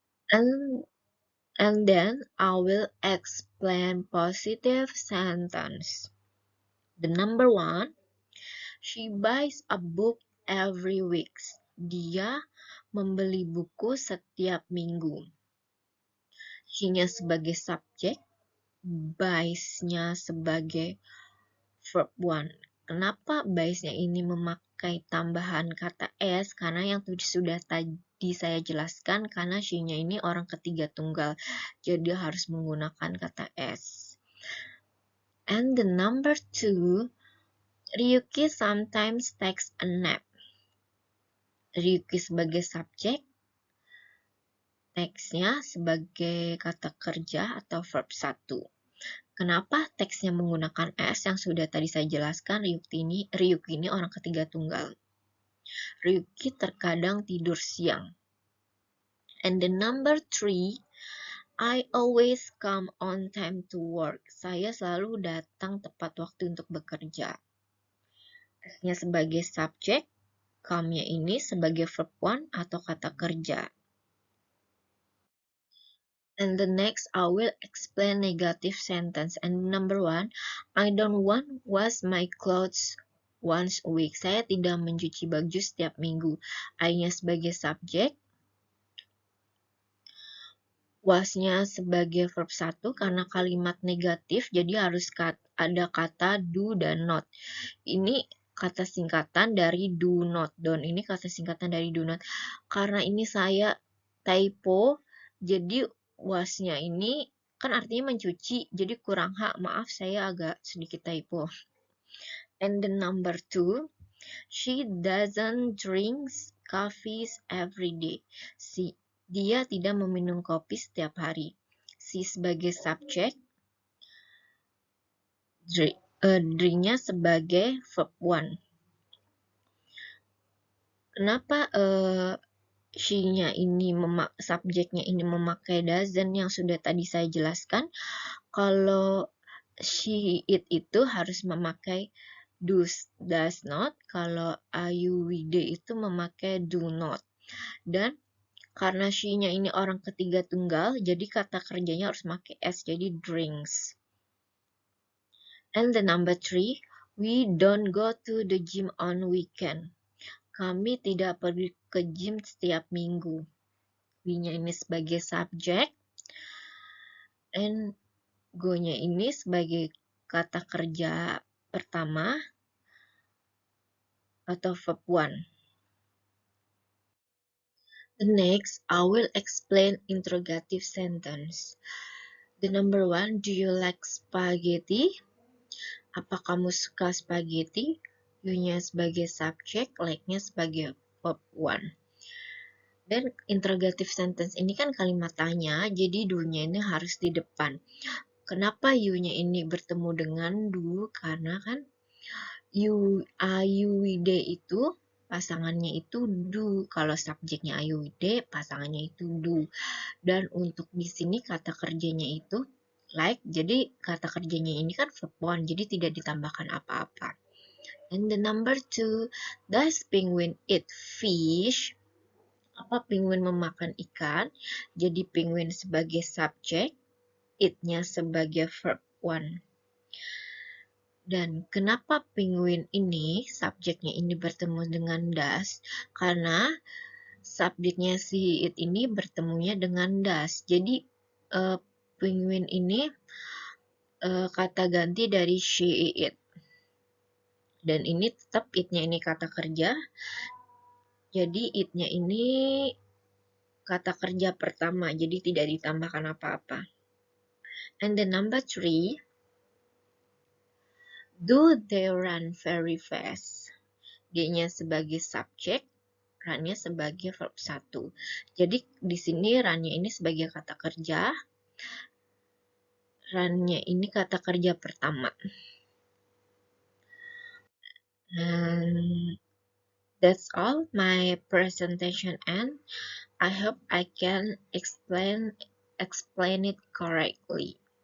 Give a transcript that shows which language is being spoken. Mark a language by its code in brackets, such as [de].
[en] And then I will explain positive sentence. The number 1, she buys a book every week. [id] Dia membeli buku setiap minggu. She-nya sebagai subjek, buys-nya sebagai verb 1. Kenapa buys-nya ini memakai tambahan kata s? Karena yang sudah tadi saya jelaskan, karena she-nya ini orang ketiga tunggal, jadi harus menggunakan kata s. [en] And the number 2, Ryuki sometimes takes a nap. [id] Ryuki sebagai subjek, teksnya sebagai kata kerja atau verb 1. Kenapa teksnya menggunakan s? Yang sudah tadi saya jelaskan, Ryuki ini orang ketiga tunggal. Ryuki terkadang tidur siang. [en] And the number 3, I always come on time to work. [id] Saya selalu datang tepat waktu untuk bekerja. S-nya sebagai subjek, come-nya ini sebagai verb 1 atau kata kerja. [en] And the next, I will explain negative sentence. And number 1, I don't wash my clothes once a week. [id] Saya tidak mencuci baju setiap minggu. I-nya sebagai subjek, was-nya sebagai verb 1 karena kalimat negatif, jadi harus ada kata do dan not. Ini kata singkatan dari do not. Don ini kata singkatan dari do not. Karena ini saya typo, jadi was-nya ini kan artinya mencuci, jadi kurang hak. Maaf, saya agak sedikit typo. [en] And the number 2, she doesn't drink coffee every day. [id] Dia tidak meminum kopi setiap hari. She sebagai subjek, drink-nya sebagai verb 1. Kenapa she-nya ini subjeknya ini memakai doesn't yang sudah tadi saya jelaskan? Kalau she, it itu harus memakai does not. Kalau are, you, we, they itu memakai do not. Dan karena she-nya ini orang ketiga tunggal, jadi kata kerjanya harus pakai s, jadi drinks. [en] And the number 3, we don't go to the gym on weekend. [id] Kami tidak pergi ke gym setiap minggu. We-nya ini sebagai subjek, and go-nya ini sebagai kata kerja pertama atau verb 1. [en] The next, I will explain interrogative sentence. The number 1, do you like spaghetti? [id] Apa kamu suka spaghetti? you-nya sebagai subjek, like-nya sebagai verb one. Dan interrogative sentence ini kan kalimat tanya, jadi do-nya ini harus di depan. Kenapa you-nya ini bertemu dengan do? Karena kan you, you, we, they itu pasangannya itu do. Kalau subjeknya you, we, they, pasangannya itu do. Dan untuk di sini kata kerjanya itu like, jadi kata kerjanya ini kan verb one, jadi tidak ditambahkan apa-apa. [en] And the number 2, does penguin eat fish? [id] Apa penguin memakan ikan? Jadi penguin sebagai subjek, eat-nya sebagai verb one. Dan kenapa penguin ini, subjeknya ini bertemu dengan does? Karena subjeknya si it ini bertemunya dengan does. Jadi penguin ini kata ganti dari she, it. Dan ini tetap it-nya ini kata kerja. Jadi it-nya ini kata kerja pertama, jadi tidak ditambahkan apa-apa. [en] And the number 3, do they run very fast? [id] D-nya sebagai subjek, run-nya sebagai verb 1. Jadi di sini run-nya ini sebagai kata kerja, run-nya ini kata kerja pertama. [en] And that's all my presentation, and I hope I can explain it correctly.